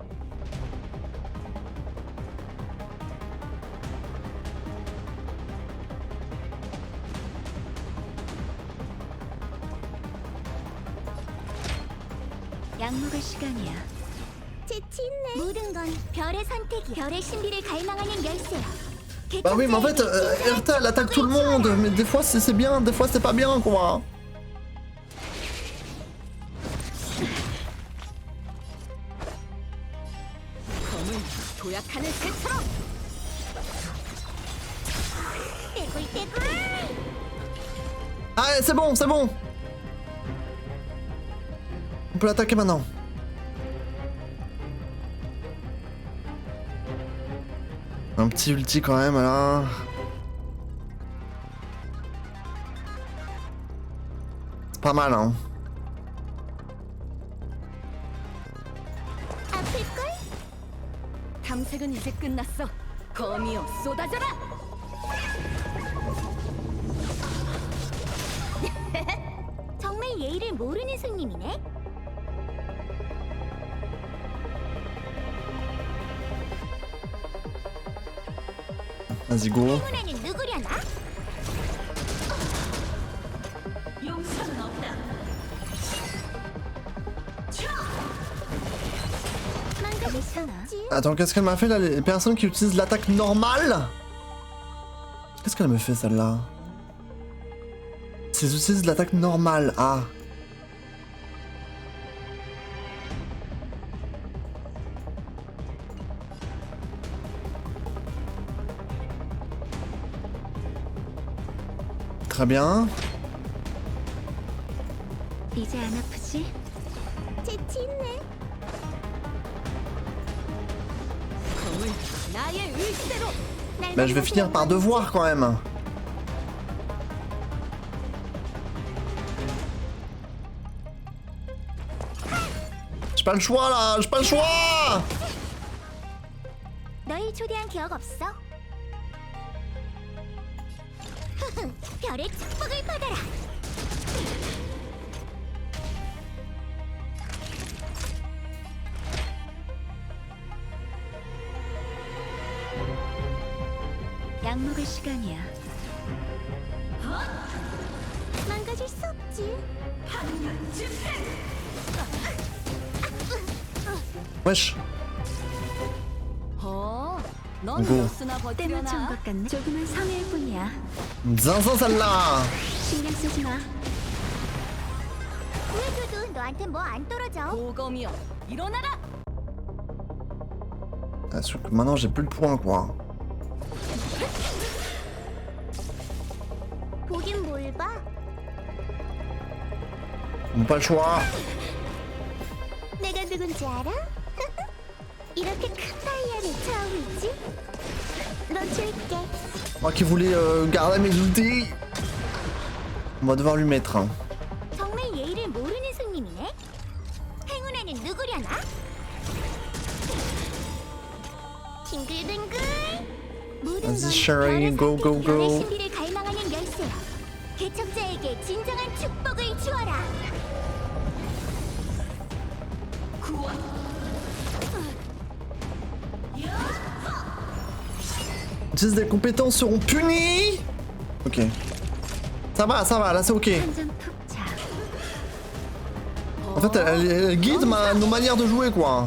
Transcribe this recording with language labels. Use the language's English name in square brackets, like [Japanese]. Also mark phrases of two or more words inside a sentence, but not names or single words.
[Korean] 약 먹을 시간이야. 재치 있네. 모든 건 별의 선택이. 별의 신비를 갈망하는 열쇠야. [French] Bah oui, mais en fait, Erta, elle attaque tout le monde, mais des fois c'est bien, des fois c'est pas bien, quoi. Ah, c'est bon, c'est bon. On peut l'attaquer maintenant. Un petit ulti quand même là. C'est pas mal hein. [Korean] 탐색은 이제 끝났어. 거미여 쏟아져라. 정말 예의를 모르는 손님이네. [French] Vas-y go. [Korean] 행운아는 누구려나? 용서는 없다. [French] Attends, qu'est-ce qu'elle m'a fait là, les personnes qui utilisent l'attaque normale? Qu'est-ce qu'elle me fait celle-là? S'ils utilisent l'attaque normale, ah. Très bien. [Korean] 이제 안 아프지? 재치 있네. [French] Bah je vais finir par devoir quand même. J'ai pas le choix là, j'ai pas le choix. [Korean] 너희 초대한 기억 없어? 별의 축복을 받아라. 약 먹을 시간이야. 망가질 수 없지. [French] Wesh. [Korean] 넌 고. 때맞춘 것 같네. 조금은 성의일 뿐이야. [French] zinzin celle-là. [Korean] 신경 쓰지 마. 구해줘도 너한테 뭐 안 떨어져. 고검이여, 일어나라. [French] Ah, sauf que maintenant j'ai plus de points quoi. [Korean] 보긴 뭘 봐? [French] Pas le choix. [Korean] 내가 누군지 알아? 이렇게 큰 다이아를 처음 있지? 너 줄게. [French] Moi qui voulais garder mes ultis. On va devoir lui mettre. Hein. [Korean] 정말 예의를 모르는 손님이네. 행운아는 누구려나? 빙글빙글. [French] Vas-y Sherry, go go [Korean] 별의 [French] go. [Korean] 신비를 갈망하는 열쇠야. 개척자에게 진정한 축복을 주어라. [French] Utilise des compétences seront punies. Ok. Ça va, là c'est ok. En fait, elle guide nos manières de jouer quoi.